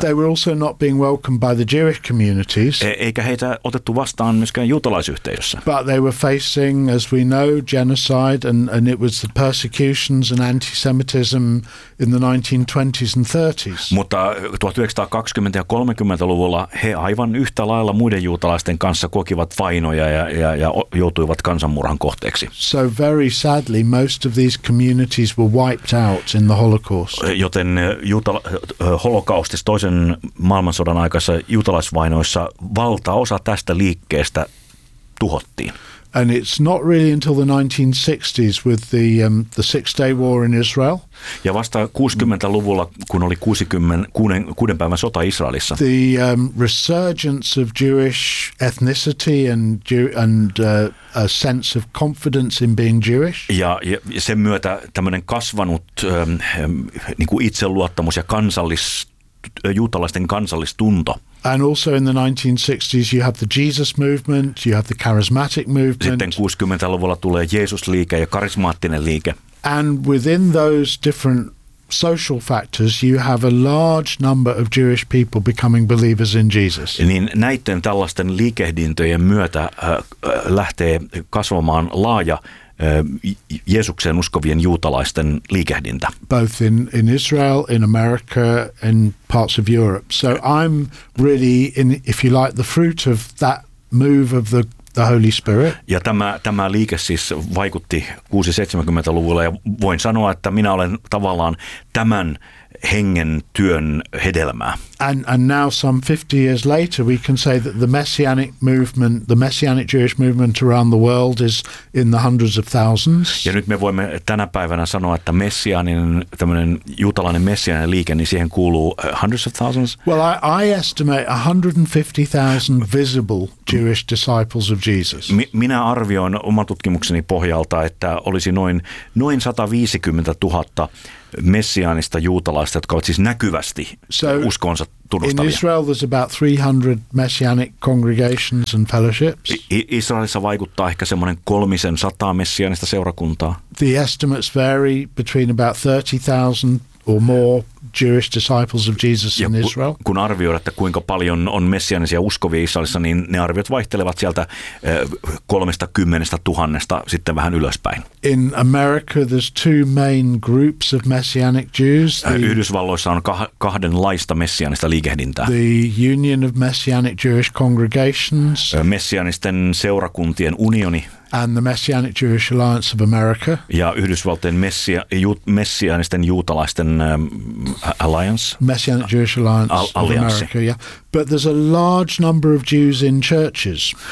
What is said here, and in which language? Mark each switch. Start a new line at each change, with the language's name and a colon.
English: They were also not being welcomed by the Jewish communities.
Finnish: Eikä heitä otettu vastaan myöskään juutalaisyhteisössä.
English: But they were facing, as we know, genocide and it was the persecutions and antisemitism in the 1920s and 30s.
Finnish: Mutta 1920- ja 30-luvulla he aivan yhtä lailla muiden juutalaisten kanssa kokivat vainoja ja joutuivat kansanmurhan kohteeksi.
English: So very sadly most of these communities were wiped out in the Holocaust.
Finnish: Joten holokaustissa toisen maailmansodan aikaisessa juutalaisvainoissa valtaosa tästä liikkeestä tuhottiin.
English: And it's not really until the 1960s with the Six-Day War in Israel.
Finnish: Ja vasta 60-luvulla, kun oli 6 päivän sota Israelissa.
English: The resurgence of Jewish ethnicity and a sense of confidence in being Jewish.
Finnish: Ja sen myötä tämmöinen kasvanut niin kuin itseluottamus ja juutalaisten kansallistunto.
English: And also in the 1960s you have the Jesus movement, you have the charismatic movement.
Finnish: Sitten 60-luvulla tulee Jeesus-liike ja karismaattinen liike.
English: And within those different social factors you have a large number of Jewish people becoming believers in Jesus.
Finnish: Niin näiden tällaisten liikehdintöjen myötä lähtee kasvamaan laaja Jeesukseen uskovien juutalaisten liikehdintä.
English: Both in Israel, in America, in parts of Europe. So I'm really in, if you like, the fruit of that move of the Holy Spirit.
Finnish: Ja tämä liike siis vaikutti 60-70-luvulla ja voin sanoa, että minä olen tavallaan tämän hengen työn hedelmää.
English: And now some 50 years later we can say that the messianic movement, the messianic Jewish movement around the world is in the hundreds of thousands.
Finnish: Ja nyt me voimme tänä päivänä sanoa, että messianinen, tämmöinen juutalainen messianinen liike, niin siihen kuuluu
English: hundreds of thousands. Well, I estimate 150,000 visible Jewish disciples of Jesus.
Finnish: Minä arvioin oman tutkimukseni pohjalta, että olisi noin 150 000 messiaanista juutalaista, jotka ovat siis näkyvästi uskonsa tunnustavia.
English: In Israel there's about 300 messianic congregations and fellowships.
Finnish: Israelissa vaikuttaa ehkä semmoinen 300 messiaanista seurakuntaa.
English: The estimates vary between about 30,000 or more Jewish disciples of Jesus in Israel.
Finnish: Kun arvioida, että kuinka paljon on messiaanisia uskovia Israelissa, niin ne arviot vaihtelevat sieltä 30,000 sitten vähän ylöspäin.
English: In America there's two main groups of messianic Jews.
Finnish: Yhdysvalloissa on kahdenlaista messiaanista liikehdintää.
English: The Union of Messianic Jewish Congregations.
Finnish: Messiaanisten seurakuntien unioni.
English: And the Messianic Jewish Alliance of America.
Finnish: Ja Yhdysvaltojen messiaanisten juutalaisten alliance.
English: Messianic Jewish Alliance of America, yeah. But there's a large number of Jews in churches.